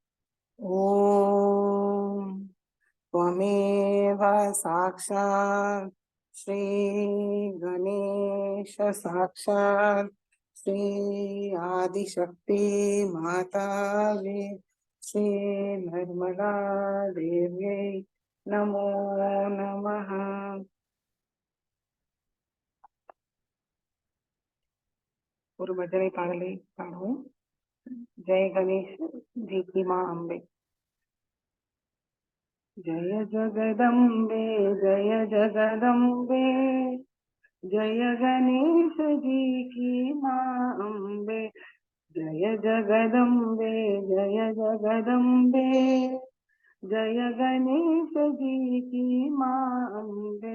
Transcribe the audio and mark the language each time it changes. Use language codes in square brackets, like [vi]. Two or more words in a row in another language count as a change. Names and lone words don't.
[sa] ஓம் त्वमेव साक्षात् श्री गणेश साक्षात् श्री आदिशक्ति मातावे श्री निर्मला देव्यै नमो नमः. [ta] ஒரு பஜனை பாடலை பாடுவோம். [hi] जय गणेश जी की माँ अम्बे. जय जगदम्बे जय जगदम्बे जय गणेश जी की माँ अम्बे. जय जगदम्बे जय जगदम्बे जय गणेश जी की माँ अम्बे.